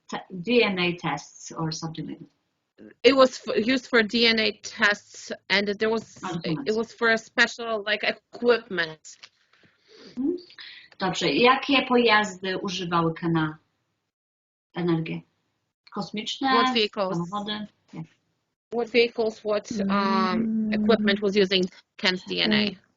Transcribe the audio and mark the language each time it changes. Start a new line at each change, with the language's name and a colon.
English: DNA tests or something like that. It was used for DNA tests, and it was for a special like equipment.
Polish: Dobrze. Jakie pojazdy używały na energię? Kosmiczne?
English: What vehicles?
Polish: Samochody? Yeah.
English: What vehicles? What equipment was using Ken's DNA?